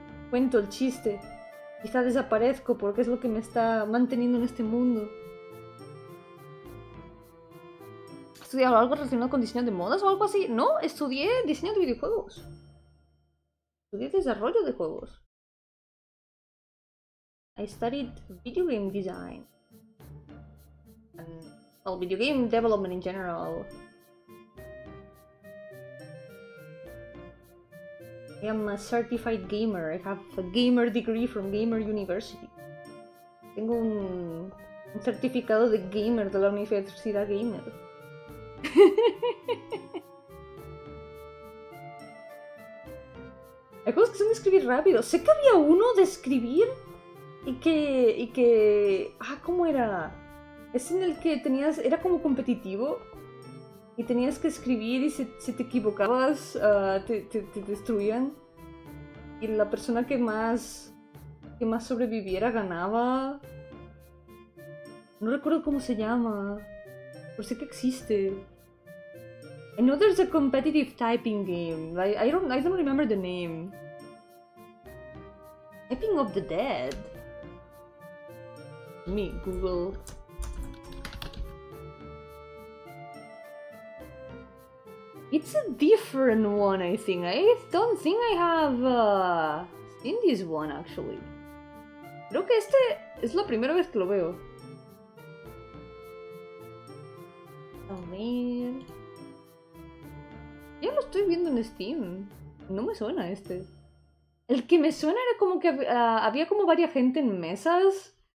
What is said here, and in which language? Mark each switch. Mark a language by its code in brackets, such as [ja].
[es] Cuento el chiste. Quizá desaparezco porque es lo que me está manteniendo en este mundo. ¿Estudiado algo relacionado con diseño de modas o algo así? No, estudié diseño de videojuegos. Estudié desarrollo de juegos. [en] I studied video game design. And, well, video game development in general. I am a certified gamer. I have a gamer degree from Gamer University. [es] Tengo un certificado de gamer de la Universidad Gamer. Hay juegos que son de escribir rápido. Sé que había uno de escribir y que... Ah, ¿cómo era? Es en el que tenías... Era como competitivo. Y tenías que escribir y si te equivocabas, te destruían. Y la persona que más sobreviviera ganaba. No recuerdo cómo se llama. Pero sé que existe. [en] I know there's a competitive typing game. I don't remember the name. Typing of the Dead. Let me Google. It's a different one, I think. I don't think I have seen this one, actually. [es] Creo que este es la primera vez que lo veo. A ver... Ya lo estoy viendo en Steam. No me suena este. El que me suena era como que había como varias gente en mesas.